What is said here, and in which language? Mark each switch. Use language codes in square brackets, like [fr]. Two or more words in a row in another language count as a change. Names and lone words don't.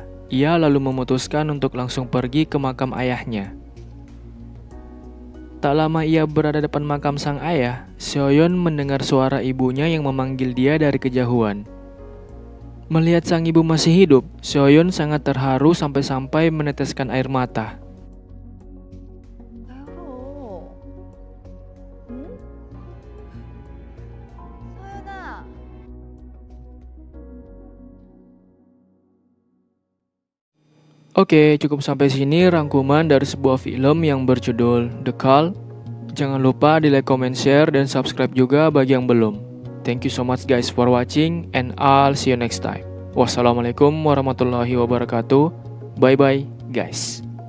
[id] Ia lalu memutuskan untuk langsung pergi ke makam ayahnya. Tak lama ia berada depan makam sang ayah, Seoyeon mendengar suara ibunya yang memanggil dia dari kejauhan. Melihat sang ibu masih hidup, Seoyeon sangat terharu sampai-sampai meneteskan air mata. [ko] 왜 울어? 응? 서연아. [id] Oke, cukup sampai sini rangkuman dari sebuah film yang berjudul The Call. Jangan lupa di [en] like, comment, share, [id] dan subscribe juga bagi yang belum. [en] Thank you so much guys for watching and I'll see you next time. [ar] والسلام عليكم ورحمة الله وبركاته. [en] Bye bye guys.